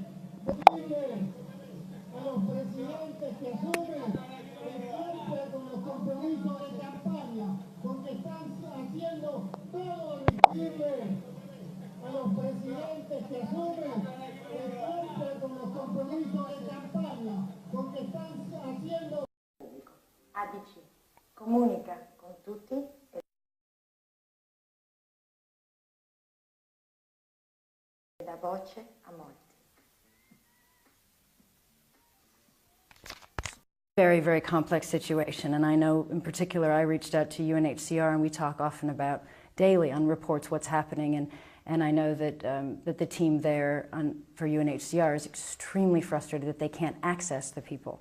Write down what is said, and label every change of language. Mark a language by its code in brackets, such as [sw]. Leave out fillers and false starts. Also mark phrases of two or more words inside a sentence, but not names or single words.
[es] Decirle a los presidentes que asumen el cumplan con los compromisos de campaña, porque están haciendo todo al revés. Decirle a los presidentes que asumen el cumplan con los compromisos de campaña, porque están haciendo. [it] ADC comunica con tutti e dà voce a molti. [en] Very, very complex situation, and I know in particular I reached out to UNHCR, and we talk often about daily on reports what's happening, and I know that that the team there for UNHCR is extremely frustrated that they can't access the people.